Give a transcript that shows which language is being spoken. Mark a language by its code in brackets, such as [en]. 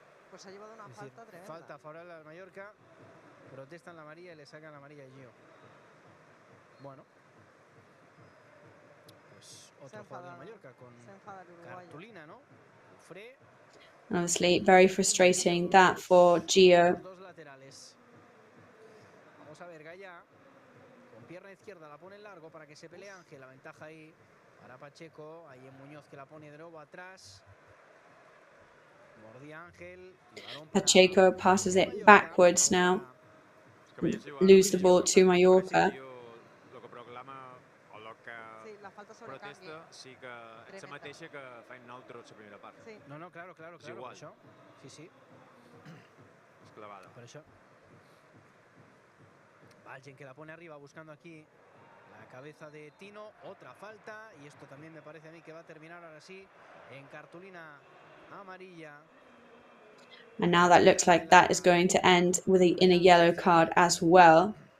[es] Pues ha llevado una falta tremenda. Falta favorable al Mallorca. Protestan la amarilla y le sacan la amarilla a Gio. Bueno. Pues otro jugador de Mallorca con cartulina, ¿no? Fre. [en] Obviously very frustrating that for Gio. [es] Vamos a ver, Gaya con pierna izquierda la pone en largo para que se pelee Ángel. La ventaja ahí para Pacheco. Ahí en Muñoz que la pone de nuevo atrás. Mordía Ángel. [en] Pacheco passes it backwards now. Lose the ball to Mallorca. [ca] Protesta sí que és la mateixa que fa nosaltres la primera part. [es] Sí. No, claro. [ca] És igual. Això. Sí. És clavada. [es] Por eso. Valgen que la pone arriba buscando aquí la cabeza de Tino. Otra falta. Y esto también me parece a mí que va a terminar ahora sí en cartulina amarilla. [en] And now that looks like that is going to end with in a yellow card as well.